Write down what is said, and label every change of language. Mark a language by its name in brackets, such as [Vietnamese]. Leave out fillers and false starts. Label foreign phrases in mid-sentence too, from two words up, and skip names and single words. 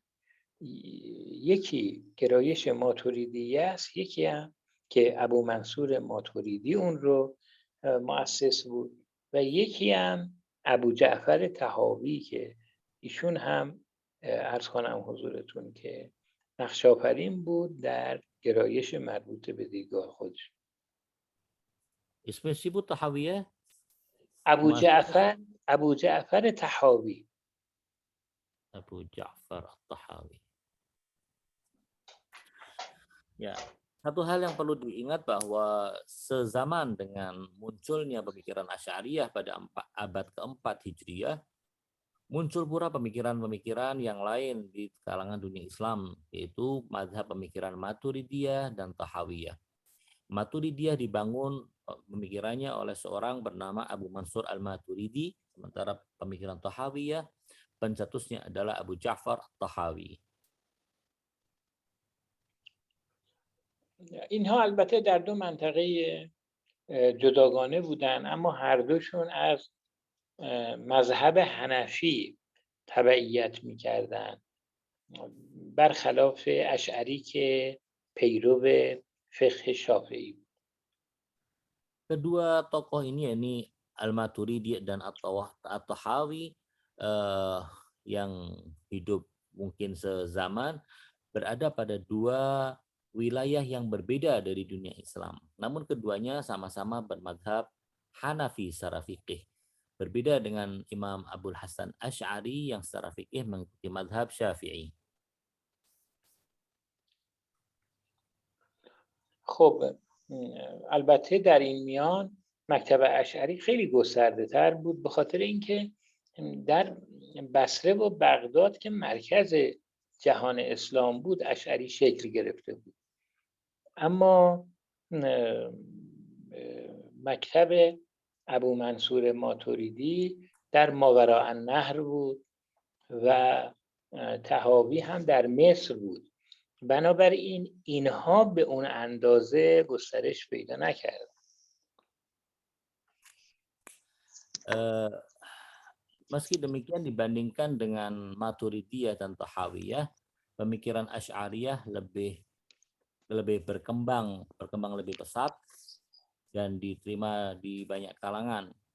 [Persian] یکی گرایش ماتوریدی است، یکی هم که ابو منصور ماتوریدی اون رو مؤسس بود و یکی هم ابو جعفر طحاوی که ایشون هم عرض کنم حضورتون که نقش‌آفرین بود در گرایش مربوط به دیدگاه خودش. اسمش چی بود طحاویه؟ ابو جعفر طحاوی. [Indonesian] Abu Ja'far At-Tahawi. Ya, Satu hal yang perlu diingat bahwa sezaman dengan munculnya pemikiran Asy'ariyah pada abad keempat Hijriyah, muncul pula pemikiran-pemikiran yang lain di kalangan dunia Islam, yaitu mazhab pemikiran Maturidiyah dan Tahawiyah. Maturidiyah dibangun pemikirannya oleh seorang bernama Abu Mansur al-Maturidi, sementara pemikiran Tahawiyah pencetusnya adalah Abu Ja'far Tahawi. [Persian] اینها البته در دو منطقه جداگانه بودن، اما هر دوشون از مذهب حنفی تبعیت می‌کردند، برخلاف اشعری که پیرو فقه شافعی بود. [Indonesian] Kedua tokoh ini, yakni Al-Maturidi dan At-Tahawi, yang hidup mungkin sezaman, berada pada dua wilayah yang berbeda dari dunia Islam. Namun keduanya sama-sama bermadhab Hanafi secara fikih. Berbeda dengan Imam Abul Hasan Asy'ari yang secara fikih mengikuti madhab Syafi'i. [Persian] خب البته در این میان مکتب اشعری خیلی گسترده تر بود، به خاطر اینکه در بصره و بغداد که مرکز جهان اسلام بود اشعری شکل گرفته بود. اما مکتب ابو منصور ماتوریدی در ماوراء النهر بود و طحاوی هم در مصر بود. بنابراین اینها به اون اندازه گسترش پیدا نکردن. [Indonesian] Meski demikian dibandingkan dengan Maturidiyah dan Tahawiyah, pemikiran Asy'ariyah lebih berkembang lebih pesat dan diterima di banyak kalangan.